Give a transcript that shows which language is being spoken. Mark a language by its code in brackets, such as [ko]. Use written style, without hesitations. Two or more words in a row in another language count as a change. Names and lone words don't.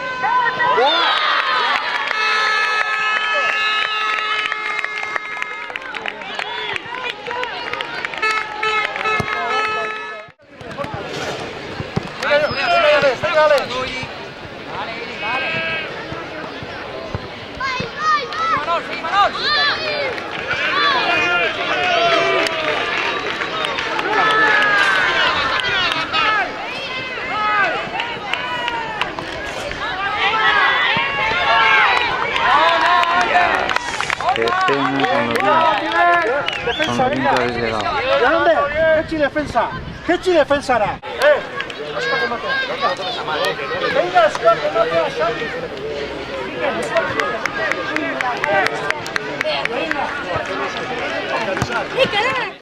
[es] Pégale. Manol. Qué pena con los Defensa, bien venga. habéis llegado. [eu] Jonande, jetxi defensa. Jetxi defensara. Askatu matea. Venga, askatu matea, Xavi. [es] Venga.